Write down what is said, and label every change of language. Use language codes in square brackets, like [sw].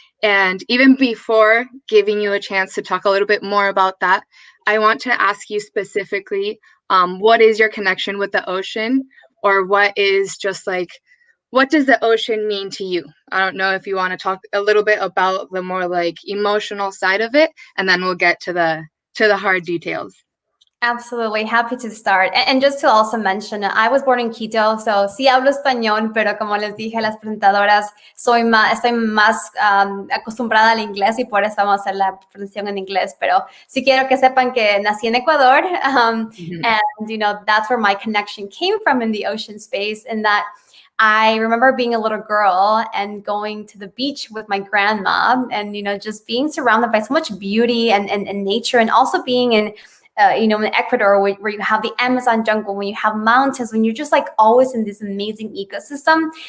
[en] And even before giving you a chance to talk a little bit more about that, I want to ask you specifically, what is your connection with the ocean? Or what is just like, what does the ocean mean to you? I don't know if you want to talk a little bit about the more like emotional side of it, and then we'll get to the hard details. Absolutely. Happy to start. And just to also mention, I was born in Quito, so [es] sí hablo español, pero como les dije a las presentadoras, estoy más acostumbrada al inglés y por eso vamos a hacer la presentación en inglés. Pero sí quiero que sepan que nací en Ecuador, [en] and that's where my connection came from in the ocean space, and that I remember being a little girl and going to the beach with my grandma and, just being surrounded by so much beauty and nature, and also being in in Ecuador, where you have the Amazon jungle, when you have mountains, when you're just like always in this amazing ecosystem.